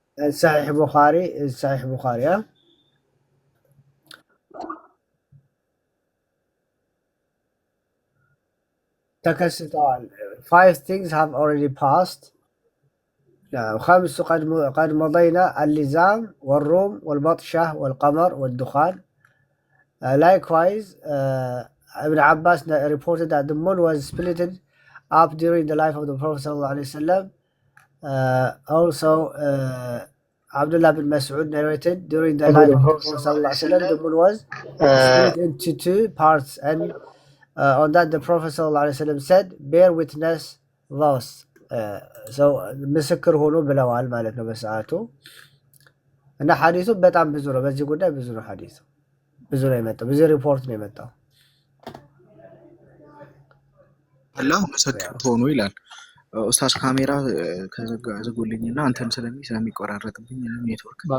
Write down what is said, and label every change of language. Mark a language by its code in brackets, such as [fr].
[ar] صحيح بخاري صحيح بخاري تكستوال [en] 5 things have already passed. [ar] خمس قد مضينا اللزام والروم والبطشة والقمر والدخان. [en] Likewise, Ibn Abbas reported that the moon was split up during the life of the Prophet ﷺ. Also, Abdullah bin Mas'ud narrated during the life of the Prophet ﷺ, the moon was split into 2 parts, and on that the Prophet ﷺ said, bear witness thus. So [am] ምስክር ሆኖ ብለዋል ማለት ነው በሰዓቱ። እና ሐዲሱ በጣም ብዙ ነው፣ በዚህ ጉዳይ ብዙ ነው ሐዲሱ፣ ብዙ ነው የመጣው፣ ብዙ ሪፖርት ነው የመጣው። አላህ ምስክር ሆኖ ይላል። ኡስታዝ ካሜራ ከዘጉልኝና አንተን ስለሚቆራረጥብኝ ኔትወርክ